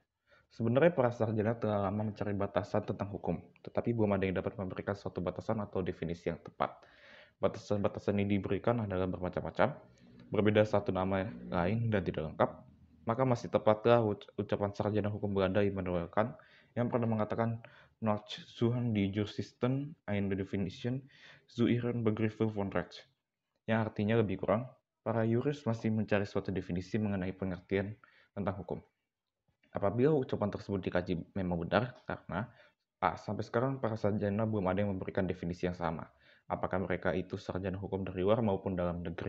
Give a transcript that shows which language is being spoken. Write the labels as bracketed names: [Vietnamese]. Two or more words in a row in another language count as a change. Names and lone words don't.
[Indonesian] Sebenarnya para sarjana telah lama mencari batasan tentang hukum, tetapi belum ada yang dapat memberikan suatu batasan atau definisi yang tepat. Batasan-batasan ini diberikan adalah bermacam-macam, berbeda satu nama lain dan tidak lengkap, maka masih tepatlah ucapan sarjana hukum Belanda Immanuel Kant yang pernah mengatakan [German] "Nach Suchen die Juristen eine Definition zu ihren Begriffen von Recht", [Indonesian] yang artinya lebih kurang, para yuris masih mencari suatu definisi mengenai pengertian tentang hukum. Apabila ucapan tersebut dikaji memang benar, karena A. Sampai sekarang para sarjana belum ada yang memberikan definisi yang sama. Apakah mereka itu sarjana hukum dari luar maupun dalam negeri?